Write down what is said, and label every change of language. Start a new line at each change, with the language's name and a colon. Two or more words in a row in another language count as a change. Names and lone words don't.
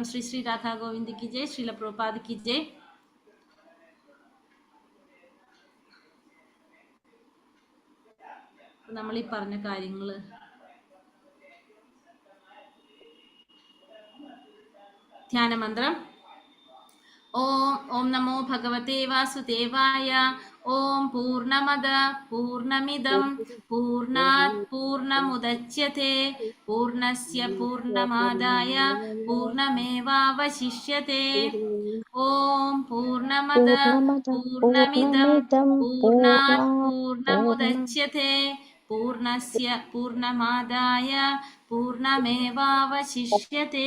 Hindi: श्री श्री राधा गोविन्द की जय, श्रील प्रभुपाद की जय.
Malayalam: നമ്മൾ ഈ പറഞ്ഞ കാര്യങ്ങള് ധ്യാനമന്ത്രം.
Sanskrit: ഓം നമോ ഭഗവതേ വാസുദേവായ. ഓം പൂർണ്ണമദ പൂർണ്ണമിദം പൂർണ്ണാത് പൂർണ്ണമുദച്യത്തെ പൂർണ്ണസ്യ പൂർണ്ണമാദായ പൂർണ്ണമേവാവശിഷ്യത്തെ. ഓം പൂർണ്ണമദ പൂർണ്ണമിദം പൂർണ്ണാത് പൂർണ്ണമുദച്യത്തെ പൂർണ്ണസ്യ പൂർണ്ണമാദായ പൂർണ്ണമേവാവശിഷ്യത്തെ.